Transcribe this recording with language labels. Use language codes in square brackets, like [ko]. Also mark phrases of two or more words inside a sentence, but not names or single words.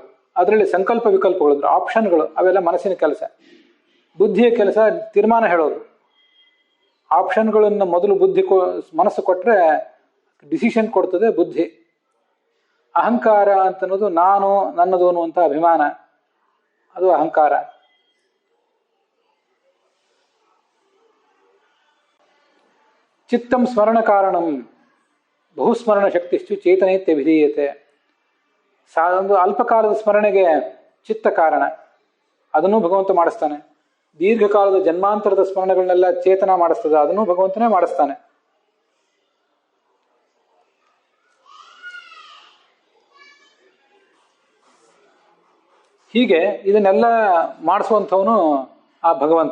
[kn] ಅದರಲ್ಲಿ ಸಂಕಲ್ಪ ವಿಕಲ್ಪಗಳು, ಆಪ್ಷನ್ಗಳು, ಅವೆಲ್ಲ ಮನಸ್ಸಿನ ಕೆಲಸ. ಬುದ್ಧಿಯ ಕೆಲಸ ತೀರ್ಮಾನ ಹೇಳೋದು. ಆಪ್ಷನ್ಗಳನ್ನು ಮೊದಲು ಮನಸ್ಸು ಕೊಟ್ಟರೆ ಡಿಸಿಷನ್ ಕೊಡ್ತದೆ ಬುದ್ಧಿ. ಅಹಂಕಾರ ಅಂತನ್ನೋದು ನಾನು ನನ್ನದು ಅನ್ನುವಂಥ ಅಭಿಮಾನ, ಅದು ಅಹಂಕಾರ. [sa] ಚಿತ್ತಂ ಸ್ಮರಣ ಕಾರಣಂ ಬಹುಸ್ಮರಣ ಶಕ್ತಿಶ್ಚು ಚೇತನೈತ್ಯ ವಿಧೀಯತೆ. [kn] ಒಂದು ಅಲ್ಪಕಾಲದ ಸ್ಮರಣೆಗೆ ಚಿತ್ತ ಕಾರಣ, ಅದನ್ನು ಭಗವಂತ ಮಾಡಿಸ್ತಾನೆ. ದೀರ್ಘಕಾಲದ ಜನ್ಮಾಂತರದ ಸ್ಮರಣೆಗಳನ್ನೆಲ್ಲ ಚೇತನ ಮಾಡಿಸ್ತದೆ, ಅದನ್ನು ಭಗವಂತನೇ ಮಾಡಿಸ್ತಾನೆ. ಹೀಗೆ ಇದನ್ನೆಲ್ಲ ಮಾಡಿಸುವಂಥವನು ಆ ಭಗವಂತ.